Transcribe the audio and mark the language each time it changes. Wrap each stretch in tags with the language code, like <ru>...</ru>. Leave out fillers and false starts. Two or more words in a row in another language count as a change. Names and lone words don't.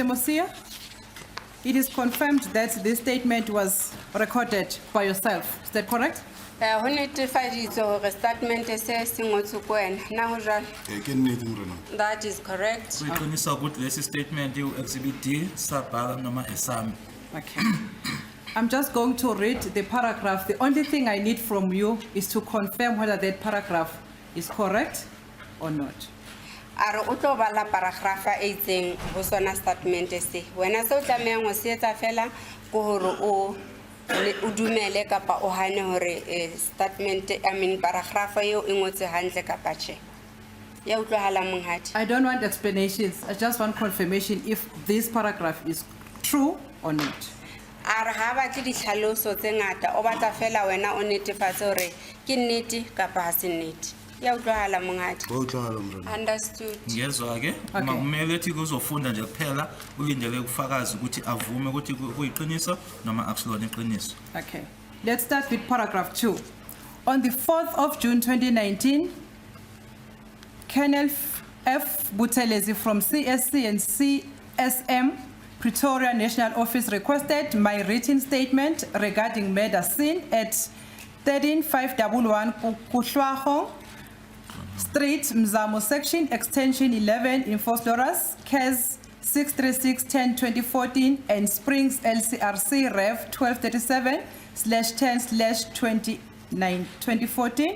<en>Mosia, it is confirmed that this statement was recorded by yourself. Is that correct?</en> <st>Ho netefaditswe hore statement se se ngotswe ko wena. Na ho jwale? Ke nnete Morena.</st> <en>That is correct.</en> <zu>Kuyiqinisa ukuthi lesi statement u-exhibit D sabhala noma esami.</zu> <en>Okay. I'm just going to read the paragraph. The only thing I need from you is to confirm whether that paragraph is correct or not.</en> <st>Are o tlo bala paragrafa e itseng ho sona statement se. Wena se o tlamehang ho se etsa fela ko hore o dumele kapa o hane hore statement paragrafa eo e ngotse hantle kapa tjhe. Ya utlwahala monghadi.</st> <en>I don't want explanations. I just want confirmation if this paragraph is true or not.</en> <st>Are ha batle ditlhaloso tse ngata o batla fela wena o netefatse hore ke nnete kapa ha se nnete. Ya utlwahala mongadi. Wa utlwahala morena.</st> <en>Understood.</en> <zu>ngezwa ke</zu> <en>Okay.</en> <zu>kumele ethi kuzofunda nje kuphela ulindele ufakazi ukuthi avume ukuthi kuyiqiniso noma akusilona iqiniso.</zu> <en>Okay. Let's start with paragraph 2. On the 4th of June 2019, Colonel F. Buthelezi from CSC and CSM Pretoria National Office requested my written statement regarding murder scene at 13511 Kuhlwaho Street, Mzamo Section, Extension 11 in Vosloorus, CAS 636-10-2014 and Springs LCRC Rev 1237/10/2014.</en>